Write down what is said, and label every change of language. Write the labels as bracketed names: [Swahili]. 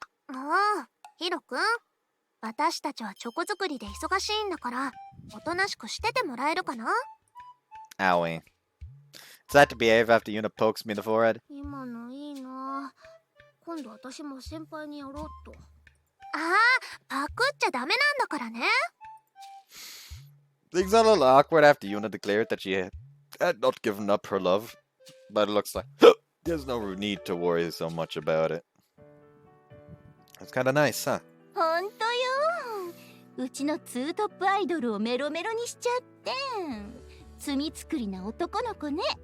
[Japanese] Oh, ヒロくん、私たちはチョコ作りで忙しいんだから、おとなしくしててもらえるかな? [English] Owie. Is that to behave after Yuna pokes me in the forehead? [Japanese] 今のいいな。今度私も先輩にやろうと。パクっちゃダメなんだからね。 [English] Things are a little awkward after Yuna declared that she had not given up her love, but it looks like there's no need to worry so much about it. It's kind of nice, huh? [Japanese] ほんとよ。うちのツートップアイドルをメロメロにしちゃって。罪作りな男の子ね。